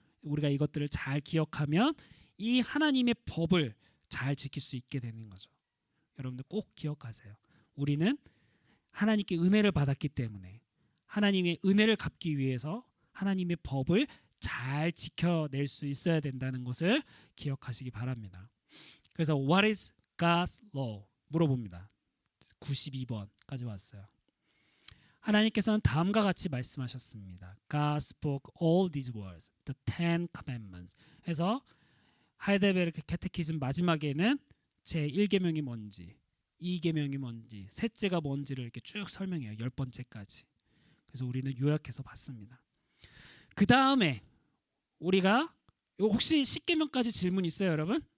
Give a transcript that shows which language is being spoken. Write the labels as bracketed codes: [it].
[ko] 우리가 이것들을 잘 기억하면 이 하나님의 법을 잘 지킬 수 있게 되는 거죠. 여러분들 꼭 기억하세요. 우리는 하나님께 은혜를 받았기 때문에 하나님의 은혜를 갚기 위해서 하나님의 법을 잘 지켜낼 수 있어야 된다는 것을 기억하시기 바랍니다. [en] 그래서 What is God's law? [ko] 물어봅니다. 92번까지 왔어요. 하나님께서는 다음과 같이 말씀하셨습니다. [en] God spoke all these words, the Ten Commandments. [ko] 해서 하이델베르크 캐테키즘 마지막에는 제 1계명이 뭔지, 2계명이 뭔지, 셋째가 뭔지를 이렇게 쭉 설명해요. 10번째까지. 그래서 우리는 요약해서 봤습니다. 그 다음에 우리가 혹시 10계명까지 질문 있어요, 여러분?